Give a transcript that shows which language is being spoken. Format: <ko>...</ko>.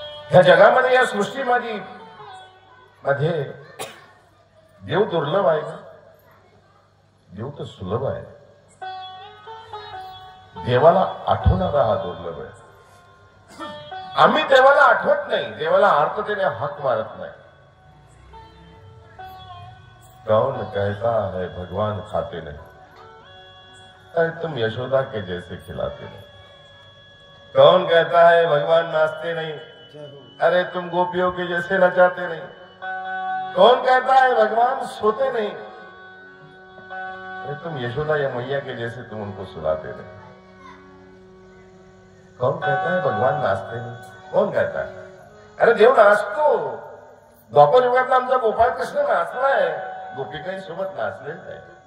<mr>ह्या जगामध्ये या सृष्टी माझी मध्ये देव दुर्लभ आहे का? देव तर सुलभ आहे. देवाला आठवणारा हा दुर्लभ आहे. आम्ही देवाला आठवत नाही, देवाला आर्ततेने हाक मारत नाही.</mr> <hi>कौन कहता है भगवान खाते नहीं, अरे तुम यशोदा के जैसे खिलाते नहीं. कौन कहता है भगवान नाचते नहीं, अरे तुम गोपियों के जैसे नचाते नहीं. कौन कहता है भगवान सोते नहीं, अरे तुम यशोदा या मैया के जैसे तुम उनको सुलाते नहीं. कौन कहता है भगवान नाचते नहीं, कौन कहता है?</hi> <mr>अरे देव नाचतो. द्वापर युगातला आमचा गोपाळ कृष्ण नाचलाय, गोपिकाई सोबत नाचलेला आहे.</mr>